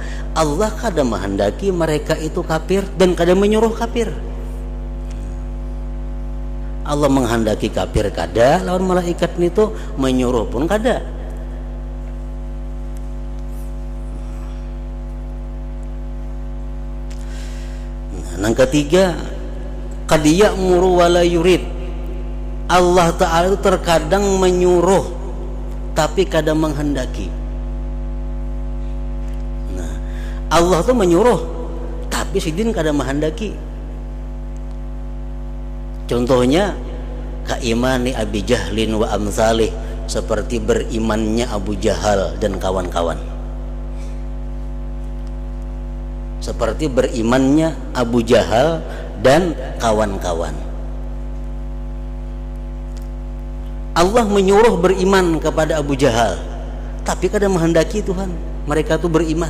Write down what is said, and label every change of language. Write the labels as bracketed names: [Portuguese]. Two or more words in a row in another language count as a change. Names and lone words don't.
[Banjar] Allah kada menghendaki mereka itu kafir dan kada menyuruh kafir. Allah menghendaki kafir kada, lawan malaikat itu menyuruh pun kada. [Indonesian] Nah, yang ketiga, [Arabic] qad ya'muru wa la yurid. [Banjar] Allah Ta'ala itu terkadang menyuruh tapi kada menghendaki. Allah tuh menyuruh tapi sidin kada menghendaki. [Arabic] Contohnya kaimani Abi Jahlin wa amsalih, [Indonesian] seperti berimannya Abu Jahal dan kawan-kawan. Seperti berimannya Abu Jahal dan kawan-kawan. [Banjar] Allah menyuruh beriman kepada Abu Jahal, tapi kada menghendaki Tuhan mereka itu beriman.